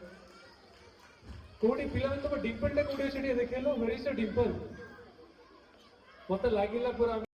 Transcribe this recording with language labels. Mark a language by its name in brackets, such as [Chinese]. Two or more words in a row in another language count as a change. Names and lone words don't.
[Odia] କୋଉଠି ପିଲାମାନେ ତମ ଡିମ୍ପଲ ଟା କୋଉଠି ଅଛି ଟିକେ ଦେଖେଇଲ [English] where is the dimple [Odia] ମତେ ଲାଗିଲା ପୁରା